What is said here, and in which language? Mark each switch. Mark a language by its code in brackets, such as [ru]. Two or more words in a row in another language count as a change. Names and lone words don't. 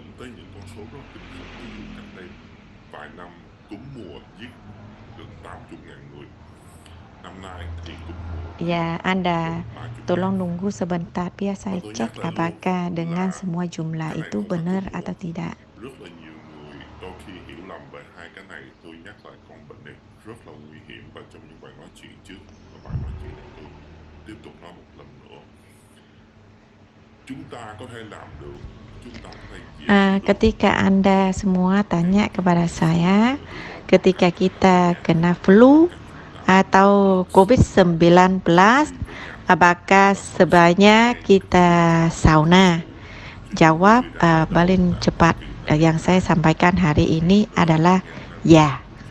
[id] Ya, Anda tolong nunggu sebentar biar saya cek apakah dengan semua jumlah itu benar atau tidak. [vi] Đôi khi hiểu lầm về hai cái này, tôi nhắc lại con bệnh này rất là nguy hiểm, và trong những bài nói chuyện trước và bài nói chuyện này tôi tiếp tục nói một lần nữa. Chúng ta có thể làm được, chúng ta có thể [id] ketika Anda semua tanya kepada saya, ketika kita kena flu atau COVID-19, apakah sebaiknya kita sauna? Jawab paling cepat yang saya sampaikan hari ini adalah ya.